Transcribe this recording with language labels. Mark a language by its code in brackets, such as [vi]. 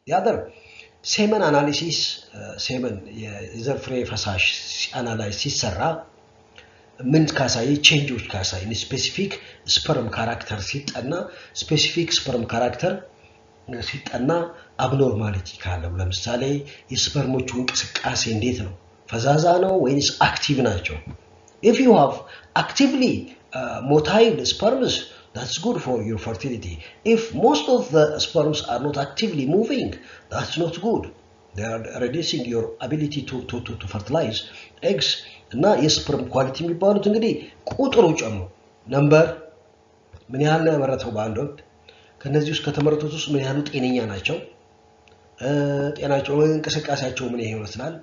[am] the other semen analysis semen የዘር ፍሬ ፈሳሽ አናላይዝ ሲሰራ ምን ካሳይ ቼንጆች ካሳይ ስፔሲፊክ ስፐርም ካራክተር ሲጠና ስፔሲፊክ ስፐርም ካራክተር ሲጠና አብኖርማሊቲ ካለው ለምሳሌ የስፐርሞቹ እንቅስቃሴ እንዴት ነው? ፈዛዛ ነው ወይስ አክቲቭ ናቸው? [en] if you have actively motile sperms that's good for your fertility. if most of the sperms are not actively moving that's not good. they are reducing your ability to fertilize eggs. [am] እና የስፐርም ኳሊቲ የሚባሉት እንግዲህ ቁጥሩ ጨምሮ ነምበር ምን ያህል ነው ያመረተው በአንድ ወቅት ከነዚህ ውስጥ ከተመረቱት ውስጥ ምን ያህሉ ጤነኛ ናቸው? ጤናቸው እንቅስቃሴያቸው ምን ይመስላል?